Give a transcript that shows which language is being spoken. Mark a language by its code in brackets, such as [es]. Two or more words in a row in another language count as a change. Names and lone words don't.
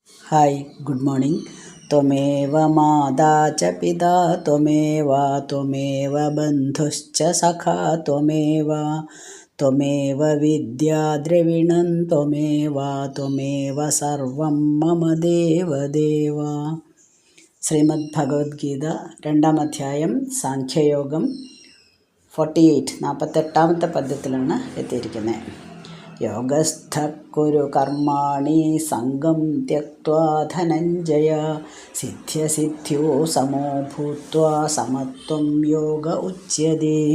[en] Hi good morning. [sa] त्वमेव माता च पिता त्वमेव बन्धुश्च सखा त्वमेव विद्या द्रविणं त्वमेव सर्वं मम देवदेव। [ml] ശ്രീമദ് ഭഗവത്ഗീത 2-ാം അധ്യായം സാഖ്യയോഗം 48 പദ്യത്തിലാണ് എത്തിയിരിക്കുന്നത്. [sa] യോഗസ്ഥ കുരു കർമാണി സംഗം ത്യക്ത്വാ ധനഞ്ജയ സിദ്ധ്യസിദ്ധ്യോ സമോ ഭൂത്വാ സമത്വം യോഗ ഉച്യതേ.